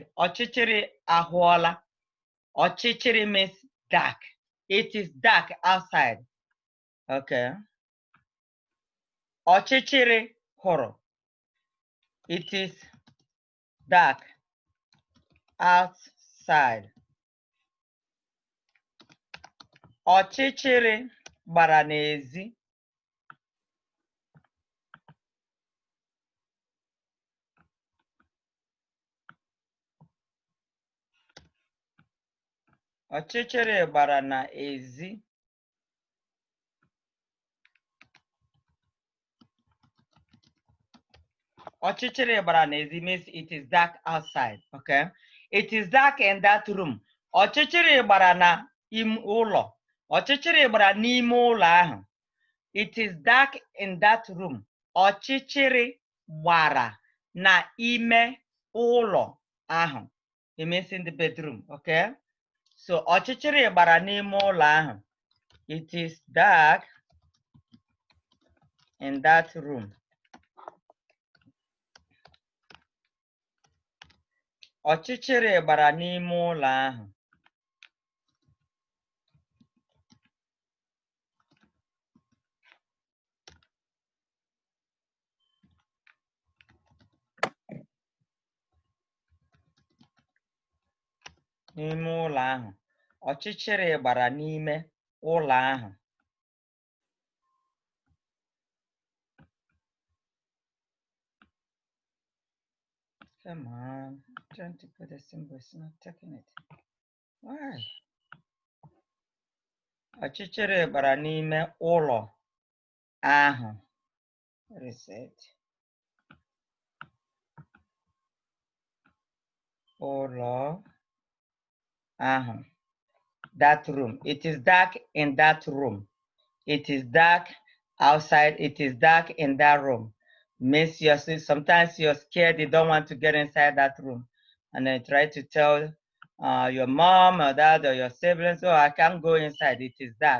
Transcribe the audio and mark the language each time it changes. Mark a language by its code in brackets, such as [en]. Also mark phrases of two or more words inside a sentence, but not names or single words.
[ig] Ochichiri ahuola. Ochichiri [en] means dark. It is dark outside. Okay. [ig] Ochichiri horo. [en] It is dark outside. [ig] Ọchịchịrị gbara n'ezi. Ọchịchịrị gbara n'ezi. Ọchịchịrị gbara n'ezi [en] means it is dark outside. Okay. It is dark in that room. [ig] Ọchịchịrị gbara n'ime ụlọ. Ọchịchịrị gbara n'ime ụlọ ahụ. [en] It is dark in that room. [ig] Ọchịchịrị gbara n'ime ụlọ ahụ. [en] It means in the bedroom. Okay. [ig] So ọchịchịrị gbara n'ime ụlọ ahụ. [en] It is dark in that room. [ig] Ọchịchịrị gbara n'ime ụlọ ahụ. N'ime ụlọ ahụ. Ọchịchịrị gbara n'ime ụlọ ahụ. [en] Come on, I'm trying to put a symbol, it's not taking it. Why? [ig] Ọchịchịrị gbara n'ime ụlọ ahụ. [en] What is it? [ig] Ụlọ ahụ. [en] That room. It is dark in that room. It is dark outside. It is dark in that room. Means sometimes you're scared, you don't want to get inside that room. And then try to tell your mom or dad or your siblings, oh, I can't go inside, it is dark.